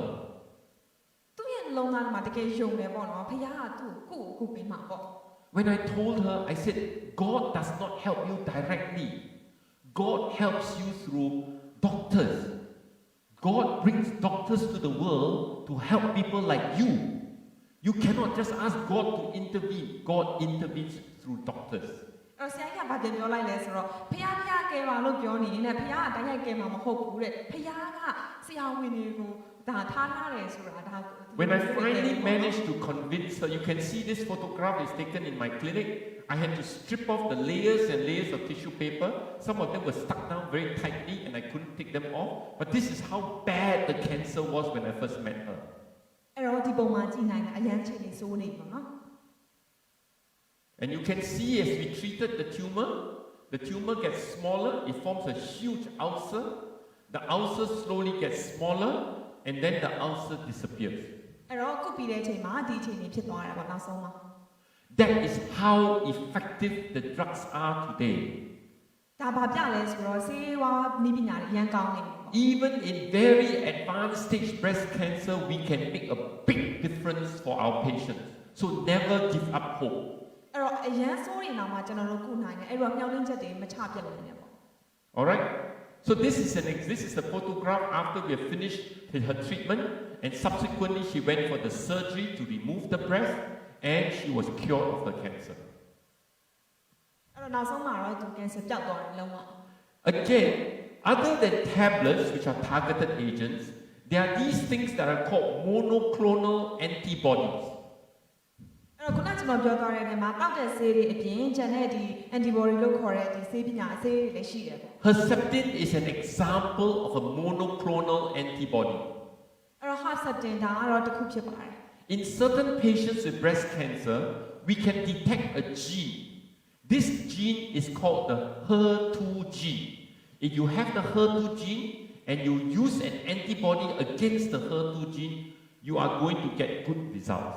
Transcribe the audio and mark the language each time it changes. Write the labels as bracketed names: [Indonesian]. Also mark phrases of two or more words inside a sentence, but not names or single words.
[Burmese] သူ့ရဲ့လုံးသားမှာတကယ်ယုံတယ်ပေါ့နော်ဖျားကသူ့ကိုကူပေးမှာပေါ့ [English] When I told her, I said, God does not help you directly. God helps you through doctors. God brings doctors to the world to help people like you. You cannot just ask God to intervene. God intervenes through doctors. [Burmese] အဲ့ဆရာကြီးကဘာပြောလိုက်လဲဆိုတော့ဖျားကဲပါလို့ပြောနေရင်ဖျားကတိုင်းရိုက်ကဲမှာမဟုတ်ဘူးတဲ့ဖျားကဆရာဝန်တွေကိုဒါထားထားတယ်ဆိုတာဒါ [English] When I finally managed to convince her, you can see this photograph is taken in my clinic. I had to strip off the layers and layers of tissue paper. Some of them were stuck down very tightly and I couldn't take them off. But this is how bad the cancer was when I first met her. [Burmese] အဲ့တော့ဒီပုံမှာကြည့်နိုင်တာအရန်ချိန်နေစိုးနေပါနော် [English] And you can see as we treated the tumor gets smaller, it forms a huge ulcer. The ulcer slowly gets smaller and then the ulcer disappears. [Burmese] အဲ့တော့ကုပြီးတဲ့အချိန်မှာဒီအချိန်ကြီးဖြစ်သွားတယ်ပေါ့နောက်ဆုံးမှာ [English] That is how effective the drugs are today. [Burmese] ဒါဘာပြလဲဆိုတော့ဆေးဝါးနည်းပညာတွေအရန်ကောင်းနေပြီပေါ့ [English] Even in very advanced stage breast cancer, we can make a big difference for our patients. So never give up hope. [Burmese] အဲ့တော့အရန်ဆိုးနေတော့မှကျွန်တော်တို့ကုနိုင်တယ်အဲ့တော့မျှော်လင့်ချက်တွေမချပြတ်နိုင်နဲ့ပေါ့ [English] All right? So this is the photograph after we have finished her treatment, and subsequently she went for the surgery to remove the breast, and she was cured of the cancer. [Burmese] အဲ့တော့နောက်ဆုံးမှာတော့သူကင်ဆာပျောက်သွားတယ်လုံးဝ [English] Again, other than tablets, which are targeted agents, there are these things that are called monoclonal antibodies. [Burmese] အဲ့တော့ခုနကျွန်တော်ပြောသွားတဲ့နေရာမှာတောက်တဲ့ဆေးတွေအပြင်ဂျန်တဲ့ဒီ antibody လို့ခေါ်တဲ့ဒီဆေးပညာဆေးတွေလည်းရှိတယ်ပေါ့ [English] Herceptin is an example of a monoclonal antibody. [Burmese] အဲ့တော့ herceptin ဒါကတော့တစ်ခုဖြစ်ပါတယ် [English] In certain patients with breast cancer, we can detect a gene. This gene is called the HER2 gene. If you have the HER2 gene and you use an antibody against the HER2 gene, you are going to get good results.